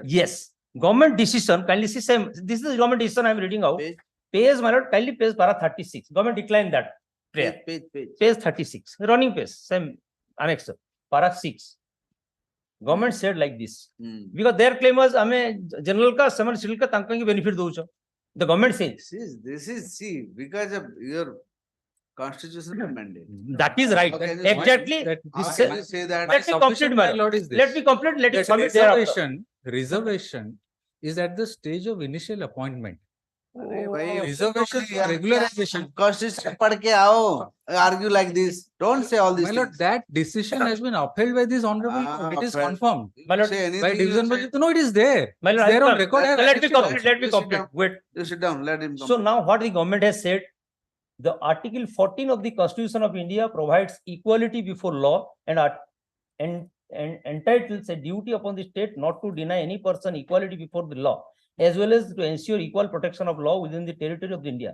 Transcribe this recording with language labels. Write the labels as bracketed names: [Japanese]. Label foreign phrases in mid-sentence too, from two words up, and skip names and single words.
[English] yes, government decision, kindly see same. This is the government decision I am reading out. Page, my lord, kindly page para 36. Government declined that prayer. Page 36. Running page, same annexure. Para 6. Government said like this. Because their claim was, general ka, scheduled ka, tanka ki benefit doucho. The government says. This is because of your constitutional mandate. That is right. Okay, Exactly. Can you say that? Let me complete, my lord. Let me complete. Let it submit thereafter. Reservation is at the stage of initial appointment. Reservation for regularization. [Hindi] Constitution पढ़ के आओ. [English] Argue like this. Don't say all these My lord, things. that decision has been upheld by this honorable court. It is upheld. confirmed. My lord, Say anything By you division say. bench. No, it is there. My lord, It's there I on come. record. I have Let me attached it complete. also. Let me You sit complete. down. Wait. You sit down. Let him So complete. now what the government has said, the Article 14 of the Constitution of India provides equality before law and entitles a duty upon the state not to deny any person equality before the law, as well as to ensure equal protection of law within the territory of the India.